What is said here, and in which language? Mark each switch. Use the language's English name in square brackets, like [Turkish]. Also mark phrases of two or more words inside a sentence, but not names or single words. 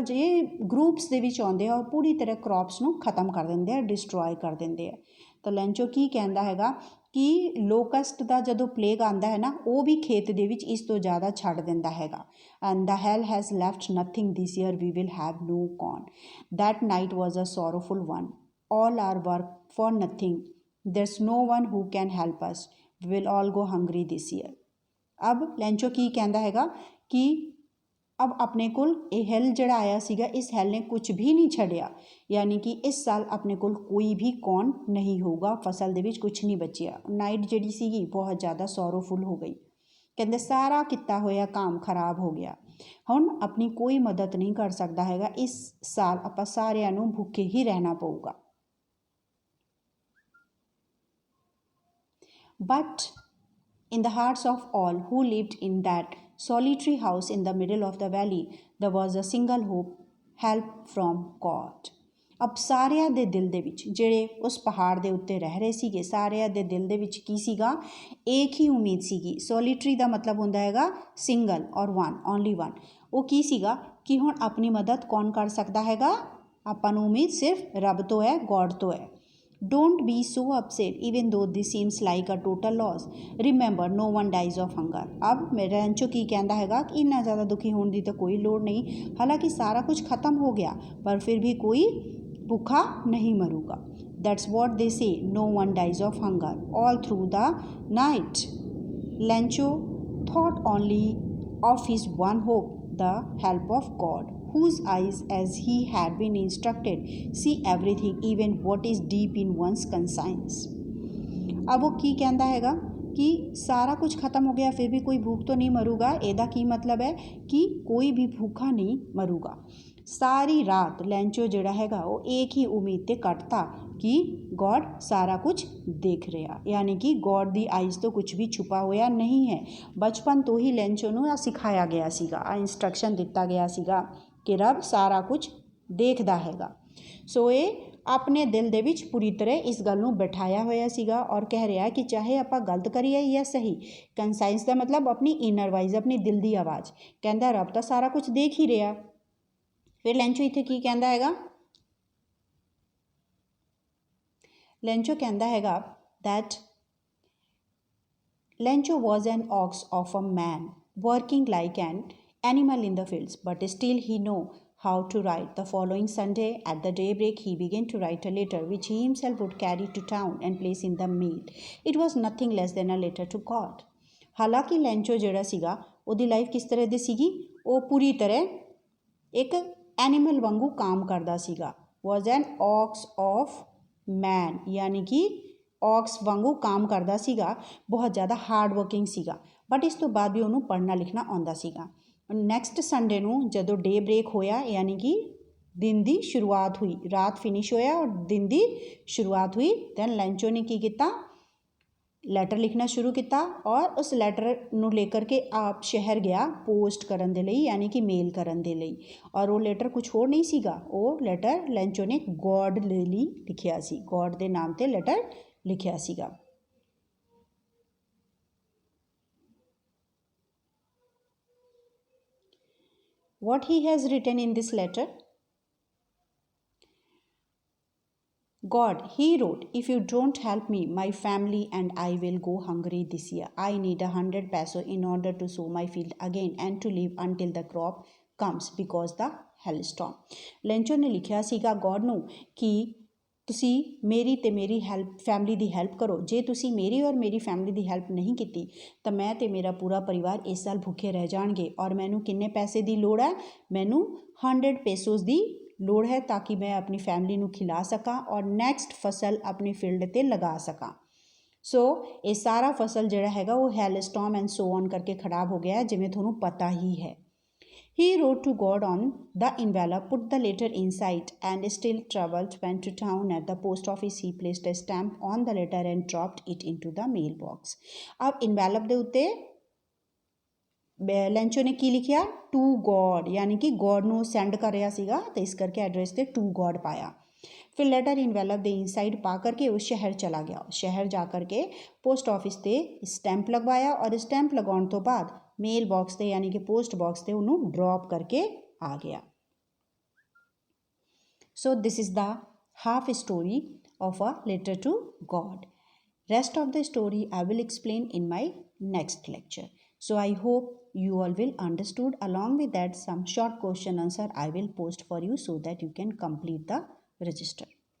[Punjabi] ਜੇ ਗਰੁੱਪਸ ਦੇ ਵਿੱਚ ਆਉਂਦੇ ਆ ਉਹ ਪੂਰੀ ਤਰ੍ਹਾਂ ਕ੍ਰੌਪਸ ਨੂੰ ਖ਼ਤਮ ਕਰ ਦਿੰਦੇ ਆ, ਡਿਸਟਰੋਏ ਕਰ ਦਿੰਦੇ ਆ। ਤਾਂ ਲੈਂਚੋ ਕੀ ਕਹਿੰਦਾ ਹੈਗਾ ਕਿ ਲੋਕਸਟ ਦਾ ਜਦੋਂ ਪਲੇਗ ਆਉਂਦਾ ਹੈ ਨਾ, ਉਹ ਵੀ ਖੇਤ ਦੇ ਵਿੱਚ ਇਸ ਤੋਂ ਜ਼ਿਆਦਾ ਛੱਡ ਦਿੰਦਾ ਹੈਗਾ। [English] and the hail has left nothing this year, we will have no corn. That night was a sorrowful one. All our work for nothing. There's no one who can help us. We will all go hungry this year. [Punjabi] अब ਲੈਂਚੋ ਕੀ ਕਹਿੰਦਾ ਹੈਗਾ ਕਿ ਅਬ ਆਪਣੇ ਕੋਲ ਇਹ ਹੈਲ ਜਿਹੜਾ ਆਇਆ ਸੀਗਾ, ਇਸ ਹੈਲ ਨੇ ਕੁਝ ਵੀ ਨਹੀਂ ਛੱਡਿਆ, ਯਾਨੀ ਕਿ ਇਸ ਸਾਲ ਆਪਣੇ ਕੋਲ ਕੋਈ ਵੀ ਕੌਣ ਨਹੀਂ ਹੋਊਗਾ, ਫਸਲ ਦੇ ਵਿੱਚ ਕੁਛ ਨਹੀਂ ਬਚਿਆ। ਨਾਈਟ ਜਿਹੜੀ ਸੀਗੀ ਬਹੁਤ ਜ਼ਿਆਦਾ ਸੋਰੋਫੁਲ ਹੋ ਗਈ। ਕਹਿੰਦੇ ਸਾਰਾ ਕੀਤਾ ਹੋਇਆ ਕੰਮ ਖਰਾਬ ਹੋ ਗਿਆ, ਹੁਣ ਆਪਣੀ ਕੋਈ ਮਦਦ ਨਹੀਂ ਕਰ ਸਕਦਾ ਹੈਗਾ, ਇਸ ਸਾਲ ਆਪਾਂ ਸਾਰਿਆਂ ਨੂੰ ਭੁੱਖੇ ਹੀ ਰਹਿਣਾ ਪਊਗਾ। [English] But in the hearts of all who lived in that solitary house in the middle of the valley, there was a single hope, help from God. [Punjabi] ਅਬ ਸਾਰਿਆਂ ਦੇ ਦਿਲ ਦੇ ਵਿੱਚ, ਜਿਹੜੇ ਉਸ ਪਹਾੜ ਦੇ ਉੱਤੇ ਰਹਿ ਰਹੇ ਸੀਗੇ, ਸਾਰਿਆਂ ਦੇ ਦਿਲ ਦੇ ਵਿੱਚ ਕੀ ਸੀਗਾ? ਇੱਕ ਹੀ ਉਮੀਦ ਸੀਗੀ। ਸੋਲੀਟਰੀ ਦਾ ਮਤਲਬ ਹੁੰਦਾ ਹੈਗਾ ਸਿੰਗਲ ਔਰ [English] one, only one. [Punjabi] ਉਹ ਕੀ ਸੀਗਾ ਕਿ ਹੁਣ ਆਪਣੀ ਮਦਦ ਕੌਣ ਕਰ ਸਕਦਾ ਹੈਗਾ? ਆਪਾਂ ਨੂੰ ਉਮੀਦ ਸਿਰਫ ਰੱਬ ਤੋਂ ਹੈ, ਗੋਡ ਤੋਂ ਹੈ। [English] Don't be so upset even though this seems like a total loss. Remember, no one dies of hunger. [Hindi] अब मेरा [Punjabi] ਲੈਂਚੋ ਕੀ ਕਹਿੰਦਾ ਹੈਗਾ ਕਿ ਇੰਨਾ ਜ਼ਿਆਦਾ ਦੁਖੀ ਹੋਣ ਦੀ ਤਾਂ ਕੋਈ ਲੋੜ ਨਹੀਂ, ਹਾਲਾਂਕਿ ਸਾਰਾ ਕੁਝ ਖਤਮ ਹੋ ਗਿਆ ਪਰ ਫਿਰ ਵੀ ਕੋਈ ਭੁੱਖਾ ਨਹੀਂ ਮਰੂਗਾ। [English] That's what they say, no one dies of hunger. All through the night, ਲੈਂਚੋ thought only of his one hope, the help of God, whose eyes, as he had been instructed, see everything, even what is deep in one's conscience. [Hindi] अब वो की कहता हैगा कि सारा कुछ खत्म हो गया फिर भी कोई भूख तो नहीं मरूगा। [Punjabi] ਇਹਦਾ ਕੀ ਮਤਲਬ ਹੈ ਕਿ ਕੋਈ ਵੀ ਭੁੱਖਾ ਨਹੀਂ ਮਰੂਗਾ। ਸਾਰੀ ਰਾਤ ਲੈਂਚੋ ਜਿਹੜਾ ਹੈਗਾ ਉਹ ਇੱਕ ਹੀ ਉਮੀਦ ਤੇ ਕੱਟਤਾ ਕਿ ਗੋਡ ਸਾਰਾ ਕੁਝ ਦੇਖ ਰਿਹਾ, ਯਾਨੀ ਕਿ ਗੋਡ ਦੀ ਆਈਜ਼ ਤੋਂ ਕੁਝ ਵੀ ਛੁਪਾ ਹੋਇਆ ਨਹੀਂ ਹੈ। ਬਚਪਨ ਤੋਂ ਹੀ ਲੈਂਚੋ ਨੂੰ ਸਿਖਾਇਆ ਗਿਆ ਸੀਗਾ, ਇੰਸਟਰਕਸ਼ਨ ਦਿੱਤਾ ਗਿਆ ਸੀਗਾ ਕਿ ਰੱਬ ਸਾਰਾ ਕੁਝ ਦੇਖਦਾ ਹੈਗਾ। ਸੋ ਇਹ ਆਪਣੇ ਦਿਲ ਦੇ ਵਿੱਚ ਪੂਰੀ ਤਰ੍ਹਾਂ ਇਸ ਗੱਲ ਨੂੰ ਬਿਠਾਇਆ ਹੋਇਆ ਸੀਗਾ ਔਰ ਕਹਿ ਰਿਹਾ ਕਿ ਚਾਹੇ ਆਪਾਂ ਗਲਤ ਕਰੀਏ ਜਾਂ ਸਹੀ, ਕੰਸਾਇੰਸ ਦਾ ਮਤਲਬ ਆਪਣੀ [English] inner voice, [Punjabi] ਆਪਣੀ ਦਿਲ ਦੀ ਆਵਾਜ਼। ਕਹਿੰਦਾ ਰੱਬ ਤਾਂ ਸਾਰਾ ਕੁਝ ਦੇਖ ਹੀ ਰਿਹਾ। ਫਿਰ ਲੈਂਚੋ ਇੱਥੇ ਕੀ ਕਹਿੰਦਾ ਹੈਗਾ? ਲੈਂਚੋ ਕਹਿੰਦਾ ਹੈਗਾ [English] that Lencho was an ox of a man, working like an animal in the fields, but still he knew how to write. The following Sunday at the daybreak he began to write a letter which he himself would carry to town and place in the mail. It was nothing less than a letter to God. [Punjabi] ਹਾਲਾਂਕਿ ਲੈਂਚੋ ਜਿਹੜਾ ਸੀਗਾ ਉਹਦੀ ਲਾਈਫ ਕਿਸ ਤਰ੍ਹਾਂ ਦੀ ਸੀਗੀ? ਉਹ ਪੂਰੀ ਤਰ੍ਹਾਂ ਇੱਕ ਐਨੀਮਲ ਵਾਂਗੂ ਕੰਮ ਕਰਦਾ ਸੀਗਾ। [English] was an ox of man, [Punjabi] ਯਾਨੀ ਕਿ ਔਕਸ ਵਾਂਗੂ ਕੰਮ ਕਰਤਾ ਸੀਗਾ, ਬਹੁਤ ਜ਼ਿਆਦਾ [English] hard working [Punjabi] ਸੀਗਾ, ਬਟ ਇਸ ਤੋ ਬਾਦ ਭੀ ਉਨ੍ਹਾਂਨੇ ਪੜ੍ਹਨਾ ਲਿਖਣਾ ਆਂਦਾ ਸੀਗਾ। [English] next Sunday [Punjabi] ਨੂੰ ਜਦੋਂ [English] day break [Punjabi] ਹੋਇਆ, ਯਾਨੀ ਕਿ ਦਿਨ ਕੀ ਸ਼ੁਰੂਆਤ ਹੁਈ, ਰਾਤ ਫਿਨਿਸ਼ ਹੋਇਆ ਔਰ ਦਿਨ ਕੀ ਸ਼ੁਰੂਆਤ ਹੁਈ, ਦੈਨ ਲੈਂਚੋ ਨੇ ਕੀ ਕਿਆ? ਲੈਟਰ ਲਿਖਣਾ ਸ਼ੁਰੂ ਕੀਆ ਔਰ ਉਸ ਲੈਟਰ ਨੂੰ ਲੇਕਰ ਕੇ ਆਪ ਸ਼ਹਿਰ ਗਿਆ ਪੋਸਟ ਕਰਨ ਦੇ ਲਈ, ਯਾਨੀ ਕਿ ਮੇਲ ਕਰਨ ਦੇ ਲਈ। ਔਰ ਵੋ ਲੈਟਰ ਕੁਛ ਹੋਰ ਨਹੀਂ ਸੀਗਾ, ਵੋ ਲੈਟਰ ਲੈਂਚੋ ਨੇ ਗੌਡ ਦੇ ਲਈ ਲਿਖਿਆ ਸੀ, ਗੌਡ ਦੇ ਨਾਮ ਤੇ ਲੈਟਰ ਲਿਖਿਆ ਸੀਗਾ। [English] What he has written in this letter? God, he wrote, if you don't help me, my family and I will go hungry this year. I need 100 peso in order to sow my field again and to live until the crop comes because the hailstorm. [Punjabi] ਲੈਂਚੋ ਨੇ ਲਿਖਿਆ ਸੀਗਾ ਗॉड ਨੂੰ ਕਿ ਤੁਸੀਂ ਮੇਰੀ ਤੇ ਮੇਰੀ ਫੈਮਿਲੀ ਦੀ ਹੈਲਪ ਕਰੋ। ਜੇ ਤੁਸੀਂ ਮੇਰੀ ਔਰ ਮੇਰੀ ਫੈਮਿਲੀ ਦੀ ਹੈਲਪ ਨਹੀਂ ਕੀਤੀ ਤਾਂ ਮੈਂ ਤੇ ਮੇਰਾ ਪੂਰਾ ਪਰਿਵਾਰ ਇਸ ਸਾਲ ਭੁੱਖੇ ਰਹਿ ਜਾਣਗੇ। ਔਰ ਮੈਨੂੰ ਕਿੰਨੇ ਪੈਸੇ ਦੀ ਲੋੜ ਹੈ? ਮੈਨੂੰ 100 पेसोज़ ਦੀ ਲੋੜ ਹੈ ਤਾਂ ਕਿ ਮੈਂ ਆਪਣੀ ਫੈਮਿਲੀ ਨੂੰ ਖਿਲਾ ਸਕਾਂ ਔਰ ਨੈਕਸਟ ਫਸਲ ਆਪਣੀ ਫੀਲਡ 'ਤੇ ਲਗਾ ਸਕਾਂ। ਸੋ ਇਹ ਸਾਰਾ ਫਸਲ ਜਿਹੜਾ ਹੈਗਾ ਉਹ [English] hailstorm and so on [Punjabi] ਕਰਕੇ ਖਰਾਬ ਹੋ ਗਿਆ, ਜਿਵੇਂ ਤੁਹਾਨੂੰ ਪਤਾ ਹੀ ਹੈ। [English] He wrote to God on the envelope, put the letter inside, and still troubled, went to town. At the post office, he placed a stamp on the letter and dropped it into the mailbox. [Punjabi] अब envelope ਦੇ ਉੱਤੇ ਲੈਂਚੋ ਨੇ ਕੀ ਲਿਖਿਆ? [English] to God, [Punjabi] ਯਾਨੀ ਕਿ ਗੋਡ ਨੂੰ ਸੈਂਡ ਕਰ ਰਿਹਾ ਸੀਗਾ ਤੇ ਇਸ ਕਰਕੇ ਐਡਰੈਸ ਤੇ [English] to God [Punjabi] ਪਾਇਆ। ਫਿਰ [English] letter envelope [Punjabi] ਦੇ ਇਨਸਾਈਡ ਪਾ ਕਰਕੇ ਵੋ ਸ਼ਹਿਰ ਚਲਾ ਗਿਆ। [Hindi] शहर जा करके [English] post office [Hindi] से स्टैंप लगवाया और स्टैंप लगाने तो बाद [English] mail box [Hindi] से यानी कि [English] post box [Hindi] से उन्होंने ड्रॉप करके आ गया। [English] So this is the half story of a letter to God. Rest of the story I will explain in my next lecture. So I hope you all will understood. Along with that, some short question answer I will post for you so that you can complete the register.